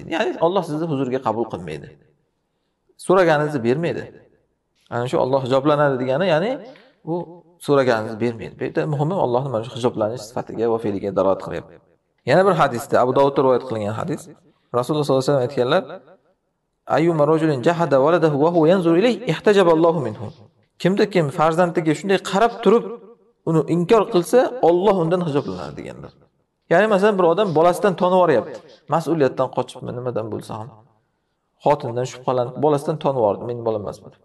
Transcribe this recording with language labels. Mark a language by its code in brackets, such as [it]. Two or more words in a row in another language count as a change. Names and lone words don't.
[uz] Ya'ni Alloh sizni huzuriga qabul qilmaydi. So'raganingizni bermaydi. Ana shu Alloh hijoblanadi degani, ya'ni u so'raganingizni bermaydi. Bu yerda muhimi Allohning mana shu hijoblanish sifatiga va fe'liga dalolat qilyapti. Yana bir hadisda Abu Dovudda rivoyat qilingan hadis. Rasululloh [ar] صلى الله عليه وسلم [uz] aytganlar: [ar] "أيما رجل جحد ولده وهو ينظر إليه احتجب الله منه." [uz] Kim farzandiga shunday qarab turib uni inkor qilsa, Alloh undan hijoblanadi deganlar. Ya'ni masalan bir odam bolasidan tonib yuboryapti. Mas'uliyatdan qochibmi, nimadan bo'lsa ham. Xotindan shubhalanib, bolasidan tonib yubordi, mening bolam emas bu.